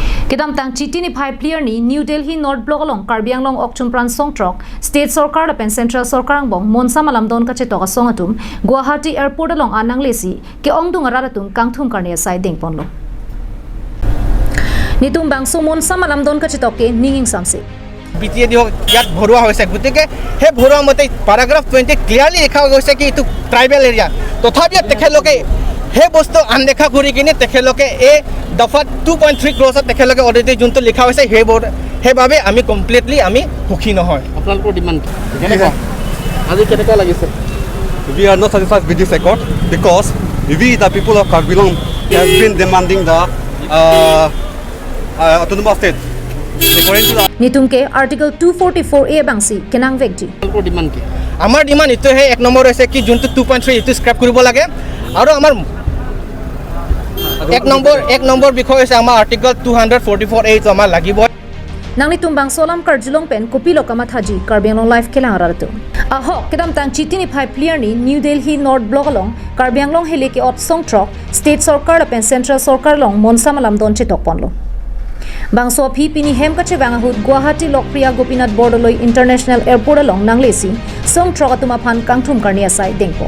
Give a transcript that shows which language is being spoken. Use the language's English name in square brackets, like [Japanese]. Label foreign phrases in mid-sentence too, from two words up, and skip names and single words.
[Karbi] Kedam tang chiti ni phai clear ni New Delhi North Block along Karbiang long Okchum Pran Song Trok State Sarkar la pen Central Sarkar ang bong Monsa Lamdon kachetok asong atum Guwahati Airport along anang lesi ke ongdung araratung kangthum karne sai ding ponlo Nitum bang so Monsa Lamdon kachetok ke ninging samse [Assamese] BTA di ইয়াত ভৰুৱা হৈছে গতিকে হে ভৰুৱা মতে paragraph 20 ক্লিয়াৰলি লিখা গৈছে কি ইটো [English] tribal area [Assamese] তথাপিও তেখেতলোকে হে বস্তু আনদেখা কৰি কিনে তেখেতলোকে এই দফা 2.3 ক্ৰছত তেখেতলোকে অলৰেডি যোনটো লিখা হৈছে সেইবাবে আমি কমপ্লিটলি আমি সুখী নহয় আপোনালোকৰ ডিমাণ্ড কেনেকুৱা আজি কেনেকুৱা লাগিছে [English] We are not satisfied with this accord because we, the people of Karbilong, have been demanding the autonomous state. [Karbi] Nitum ke article 244A bangsi kenang vekji [Assamese] আপোনালোকৰ ডিমাণ্ড কি আমাৰ ডিমাণ্ড ইটো হে এক নম্বৰ হৈছে কি যোনটো 2.3 ইটো স্ক্ৰেপ কৰিব লাগে আৰু আমাৰ এক নম্বৰ বিষয় হৈছে আমাৰ আৰ্টিকল 244A টো আমাৰ লাগিব [Karbi] Nangni tumbang solam karjulong pen kopilo kamathaji Karbiang life kelang araratu. Aho kedam tang chiti ni phai clear ni New Delhi North Block along Karbiang long hele ke ot song trok State Sarkar pen Central Sarkar long Monsa Lamdon chetok ponlo. Bangso phi pini hem kache bangahut Guwahati Lokpriya Gopinath Bordoloi International Airport along nanglesi song trok atuma phan kangthum karnia sai dengpo.